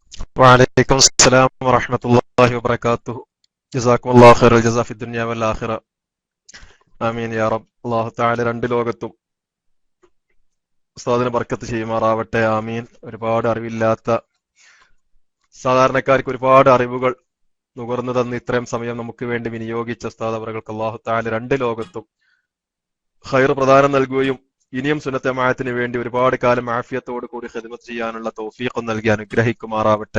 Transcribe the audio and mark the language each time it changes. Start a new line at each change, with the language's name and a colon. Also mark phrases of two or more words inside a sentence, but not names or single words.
Arabic: وعليكم السلام ورحمة الله وبركاته. جزاكم الله خير الجزاء في الدنيا والآخرة. آمين يا رب.
Malayalam: അല്ലാഹു തആല രണ്ട് ലോകത്തും ഉസ്താദിന് ബർക്കത്ത് ചെയ്യുമാറാവട്ടെ. ആമീൻ. ഒരുപാട് അറിവില്ലാത്ത സാധാരണക്കാർക്ക് ഒരുപാട് അറിവുകൾ നുകർന്നു തന്ന് ഇത്രയും സമയം നമുക്ക് വേണ്ടി വിനിയോഗിച്ച ഉസ്താദ് അവർക്ക് അല്ലാഹു തആല രണ്ട് ലോകത്തും ഖൈർ പ്രദാനം നൽകുകയും ഇനിയും സുന്നത്തെ ജമാഅത്തിന് വേണ്ടി ഒരുപാട് കാലം ആഫിയത്തോട് കൂടി ഖിദ്മത്ത് ചെയ്യാനുള്ള തൗഫീഖ് നൽകി അനുഗ്രഹിക്കുമാറാവട്ടെ.